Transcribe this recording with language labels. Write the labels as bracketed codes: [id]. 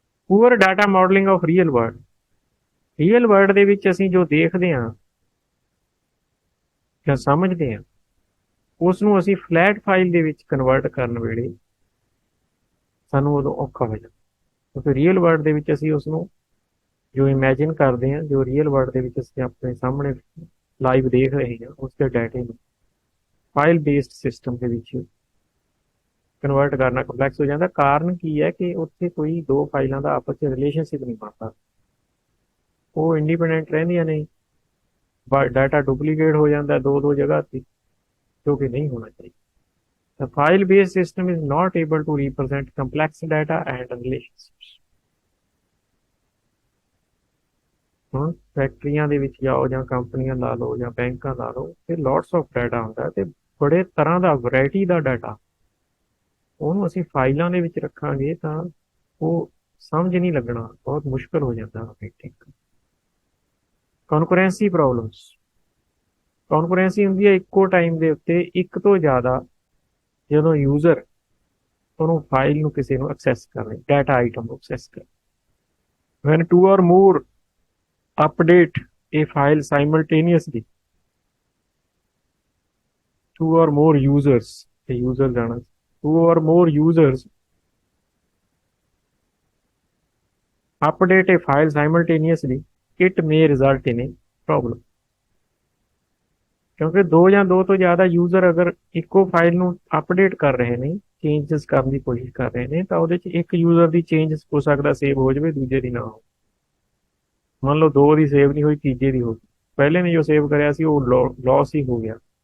[pa] Poor data modelling of real world. Real world ਦੇ ਵਿੱਚ ਅਸੀਂ ਜੋ ਦੇਖਦੇ ਹਾਂ ਜਾਂ ਸਮਝਦੇ ਹਾਂ, ਉਸ ਨੂੰ ਅਸੀਂ ਫਲੈਟ ਫਾਈਲ ਦੇ ਵਿੱਚ ਕਨਵਰਟ ਕਰਨ ਵੇਲੇ ਸਾਨੂੰ ਉਦੋਂ ਔਖਾ ਹੋ ਜਾਂਦਾ, ਕਿਉਂਕਿ ਰੀਅਲ ਵਰਲਡ ਦੇ ਵਿੱਚ ਅਸੀਂ ਉਸ ਨੂੰ ਜੋ ਇਮੈਜਿਨ ਕਰਦੇ ਹਾਂ, ਜੋ ਰੀਅਲ ਵਰਲਡ ਦੇ ਵਿੱਚ ਅਸੀਂ ਆਪਣੇ ਸਾਹਮਣੇ ਲਾਈਵ ਦੇਖ ਰਹੇ ਹਾਂ, ਉਸ ਦੇ ਡਾਟੇ ਨੂੰ ਫਾਈਲ ਬੇਸਡ ਸਿਸਟਮ ਦੇ ਵਿੱਚ ਕਨਵਰਟ ਕਰਨਾ ਕੰਪਲੈਕਸ ਹੋ ਜਾਂਦਾ। ਕਾਰਨ ਕੀ ਹੈ ਕਿ ਉੱਥੇ ਕੋਈ ਦੋ ਫਾਈਲਾਂ ਦਾ ਆਪਸ 'ਚ ਰਿਲੇਸ਼ਨਸ਼ਿਪ ਨਹੀਂ ਬਣਦਾ, ਉਹ ਇੰਡੀਪੈਂਡੈਂਟ ਰਹਿੰਦੀਆਂ ਨੇ, ਡਾਟਾ ਡੁਪਲੀਕੇਟ ਹੋ ਜਾਂਦਾ ਦੋ ਜਗ੍ਹਾ ਤੇ, ਜੋ ਕਿ ਨਹੀਂ ਹੋਣਾ ਚਾਹੀਦਾ। [en] The file-based system is not able to represent complex data and relationships. [pa] ਹੁਣ ਫੈਕਟਰੀਆਂ ਦੇ ਵਿੱਚ ਜਾਓ ਜਾਂ ਕੰਪਨੀਆਂ ਲਾ ਲਓ ਜਾਂ ਬੈਂਕਾਂ ਲਾ ਲਓ, ਤੇ ਲੋਟਸ ਆਫ ਡਾਟਾ ਹੁੰਦਾ ਤੇ ਬੜੇ ਤਰ੍ਹਾਂ ਦਾ ਵੈਰਾਈਟੀ ਦਾ ਡਾਟਾ, ਉਹਨੂੰ ਅਸੀਂ ਫਾਈਲਾਂ ਦੇ ਵਿੱਚ ਰੱਖਾਂਗੇ ਤਾਂ ਉਹ ਸਮਝ ਨਹੀਂ ਲੱਗਣਾ, ਬਹੁਤ ਮੁਸ਼ਕਲ ਹੋ ਜਾਂਦਾ। ਕਨਕਰੈਂਸੀ ਪ੍ਰੋਬਲਮਸ। ਕਨਕਰੈਂਸੀ ਹੁੰਦੀ ਹੈ ਇੱਕੋ ਟਾਈਮ ਦੇ ਉੱਤੇ ਇੱਕ ਤੋਂ ਜ਼ਿਆਦਾ, ਜਦੋਂ ਯੂਜ਼ਰ ਉਹਨੂੰ ਫਾਈਲ ਨੂੰ ਕਿਸੇ ਨੂੰ ਐਕਸੈਸ ਕਰ [en] ਰਹੇ, data item ਨੂੰ access ਕਰ, when two or more update a file simultaneously, two or more users, a user ਜਾਣਾ, two or more users update a file simultaneously, it may result in a problem. [pa] ਕਿਉਂਕਿ ਦੋ ਤੋਂ ਜ਼ਿਆਦਾ user ਅਗਰ ਇੱਕੋ file ਨੂੰ update ਕਰ ਰਹੇ ਨੇ, ਚੇਂਜਸ ਕਰਨ ਦੀ ਕੋਸ਼ਿਸ਼ ਕਰ ਰਹੇ ਨੇ, ਤਾਂ ਉਹਦੇ 'ਚ ਇੱਕ ਯੂਜ਼ਰ ਦੀ ਚੇਂਜ ਹੋ ਸਕਦਾ ਸੇਵ ਹੋ ਜਾਵੇ, ਦੂਜੇ ਦੀ ਨਾ ਹੋ। ਮੰਨ ਲਓ ਦੋ ਦੀ ਸੇਵ ਨਹੀਂ ਹੋਈ, ਤੀਜੇ ਦੀ ਹੋ ਗਈ, ਪਹਿਲੇ ਨੇ ਜੋ ਸੇਵ ਕਰਿਆ ਸੀ ਉਹ ਲੌਸ ਹੀ ਹੋ ਗਿਆ।